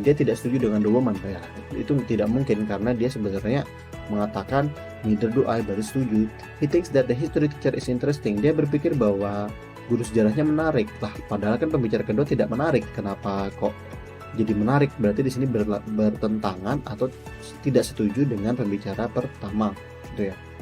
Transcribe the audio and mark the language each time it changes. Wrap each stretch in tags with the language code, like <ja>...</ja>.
<id>Dia tidak setuju dengan the woman. Ya, itu tidak mungkin karena dia sebenarnya mengatakan</id> <en>neither do I,</en> <id>berarti setuju.</id> <en>He thinks that the history teacher is interesting.</en> <id>Dia berpikir bahwa guru sejarahnya menarik. Lah, padahal kan pembicara kedua tidak menarik. Kenapa kok jadi menarik? Berarti di sini bertentangan atau tidak setuju dengan pembicara pertama, gitu ya.</id>